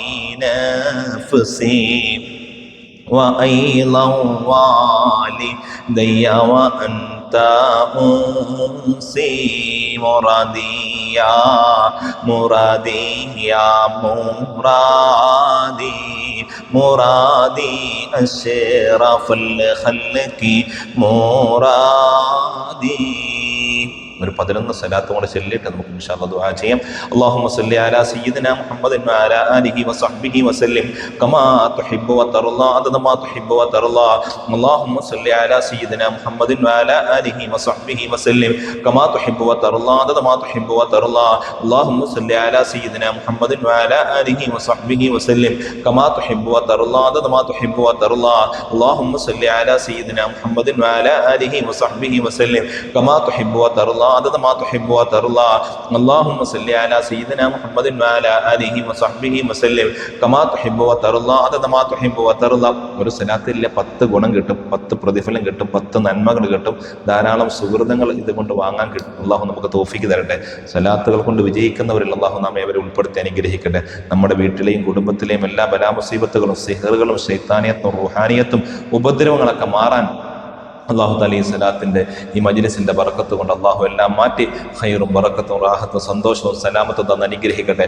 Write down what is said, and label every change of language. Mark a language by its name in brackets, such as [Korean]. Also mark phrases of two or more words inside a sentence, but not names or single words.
[Arabic] نفسي وأيضا والدي وأنت أنسي مرادي يا مرادي يا مرادي أشرف الخلق مرادي. [Malayalam] ഒരു 11 സലാത്തും കൂടെ ചൊല്ലിയിട്ട് നമുക്ക് [Arabic] إن شاء الله [Malayalam] ദുആ ചെയ്യാം. [Arabic] اللهم صل على سيدنا محمد وعلى آله وصحبه وسلم كما تحب وترضى عدد ما تحب وترضى. اللهم صل على سيدنا محمد وعلى آله وصحبه وسلم كما تحب وترضى عدد ما تحب وترضى. اللهم صل على سيدنا محمد وعلى آله وصحبه وسلم كما تحب وترضى عدد ما تحب وترضى. اللهم صل على سيدنا محمد وعلى آله وصحبه وسلم كما تحب وترضى عدد ما تحب وترضى. اللهم صل على سيدنا محمد وعلى آله وصحبه وسلم كما تحب وترضى عدد ما تحب وترضى. [Malayalam] ഒരു സലാത്തിലെ 10 ഗുണം കിട്ടും, 10 പ്രതിഫലം കിട്ടും, 10 നന്മകൾ കിട്ടും, ധാരാളം സുഹൃതങ്ങൾ ഇതുകൊണ്ട് വാങ്ങാൻ കിട്ടും. അള്ളാഹു നമുക്ക് തൗഫീക്ക് തരട്ടെ. സലാത്തുകൾ കൊണ്ട് വിജയിക്കുന്നവരിൽ അള്ളാഹു നാം ഏവരെ ഉൾപ്പെടുത്തി അനുഗ്രഹിക്കട്ടെ. നമ്മുടെ വീട്ടിലെയും കുടുംബത്തിലെയും എല്ലാ ബലാമുസീബത്തുകളും സിഹറുകളും ശൈത്താനിയത്തും റൂഹാനിയത്തും ഉപദ്രവങ്ങളൊക്കെ മാറാൻ [Arabic] الله تعالى [Malayalam] ഈ സലാത്തിന്റെ ഈ മജ്ലിസിന്റെ ബറക്കത്ത് കൊണ്ട് അള്ളാഹു എല്ലാം മാറ്റി ഖൈറും ബറക്കത്തും റാഹത്തും സന്തോഷവും സലാമത്തും തന്ന് അനുഗ്രഹിക്കട്ടെ.